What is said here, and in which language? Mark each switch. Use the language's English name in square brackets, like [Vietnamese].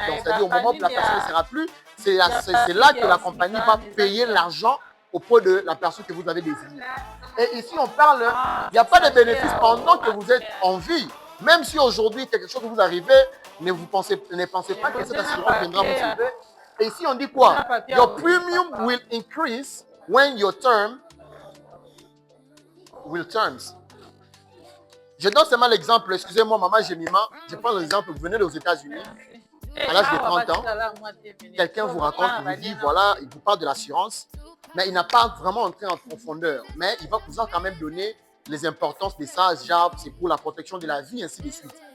[French] Donc, c'est-à-dire, au moment où la personne ne sera plus, c'est là que la compagnie va payer l'argent auprès de la personne que vous avez désignée. Et ici, on parle, il n'y a pas de bénéfice pendant que vous êtes en vie. Même si aujourd'hui, quelque chose vous arrive, ne pensez pas que cette assurance viendra vous sauver. Et ici, on dit quoi? [English] Your premium will increase when your term will terms. [French] Je donne seulement l'exemple, excusez-moi, maman Jemima, je prends l'exemple, vous venez aux États-Unis, à l'âge de 30 ans, quelqu'un vous raconte, il vous dit, voilà, il vous parle de l'assurance, mais il n'a pas vraiment entré en profondeur, mais il va vous en quand même donner les importances de ça, genre, c'est pour la protection de la vie, ainsi de suite.